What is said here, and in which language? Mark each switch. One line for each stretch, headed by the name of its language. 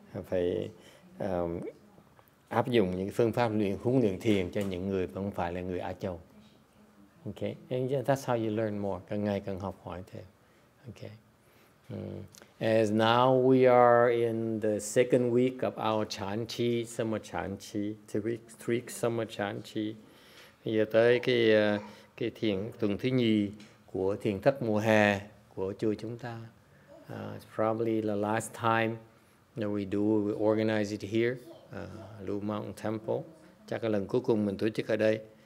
Vietnamese: Phải áp dụng những phương pháp huấn luyện thiền cho những người không phải là người Á Châu.
English: Okay, and that's how you learn more.
Vietnamese: Càng ngày càng học hỏi thêm.
English: Okay. As now we are in the second week of our Chanchi, summer Chanchi, 3 weeks summer Chanchi.
Vietnamese: Giờ tới cái thiền tuần thứ nhì của thiền thất mùa hè của chùa chúng ta.
English: It's probably the last time that we organize it here, Blue Mountain Temple.
Vietnamese: Chắc là lần cuối cùng mình tổ chức ở đây.